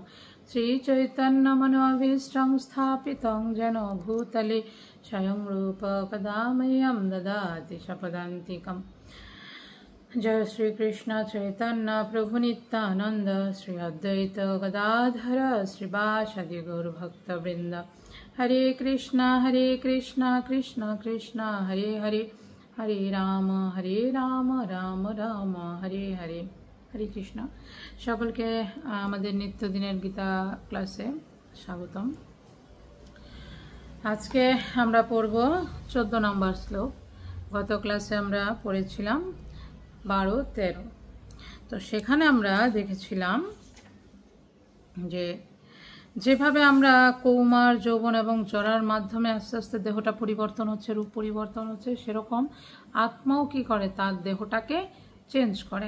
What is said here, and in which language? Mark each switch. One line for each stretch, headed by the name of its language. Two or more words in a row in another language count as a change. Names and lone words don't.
Sanskrit: श्रीचैतन्यमनोभीष्टं स्थापितं येन भूतले स्वयं रूप कदा मह्यं ददाति शपदान्तिकम्। जय श्री कृष्ण चैतन्य प्रभु नित्यानंद श्री अद्वैत गदाधर श्रीवासदि गौरभक्तवृंद। हरे कृष्णा कृष्ण कृष्ण हरे हरे, हरे राम राम राम हरे हरे। हरे कृष्ण।
Bangla: সকলকে আমাদের নিত্যদিনের গীতা ক্লাসে স্বাগতম। আজকে আমরা পড়ব 14 নম্বর শ্লোক। গত ক্লাসে আমরা পড়েছিলাম 12-13। তো সেখানে আমরা দেখেছিলাম যে যেভাবে আমরা কৌমার যৌবন এবং জরার মাধ্যমে আস্তে আস্তে দেহটা পরিবর্তন হচ্ছে, রূপ পরিবর্তন হচ্ছে, সেরকম আত্মাও কি করে তার দেহটাকে চেঞ্জ করে।